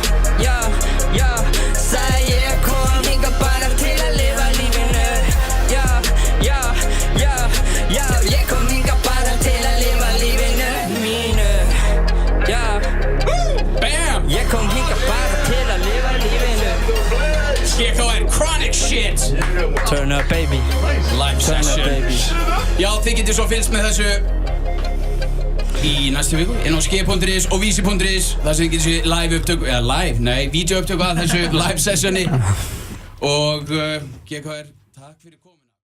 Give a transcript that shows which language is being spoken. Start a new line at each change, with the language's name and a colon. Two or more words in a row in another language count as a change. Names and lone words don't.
Icelandic: Sagði ég kom hingað bara til að lifa lífinu. Ég kom hingað bara til að lifa lífinu mínu. Bam! Ég kom hingað bara til að lifa lífinu.
English: GKR Chronic shit. Turn up baby. Live Turn up session. baby.
Icelandic: Já, þið getur svo fylgst með þessu í næstu viku inn á ski.is og vísi.is þar sem þið getur séð live upptöku, eða live, nei, vídeoupptöku að þessu live sessioni og GKR, takk fyrir komuna.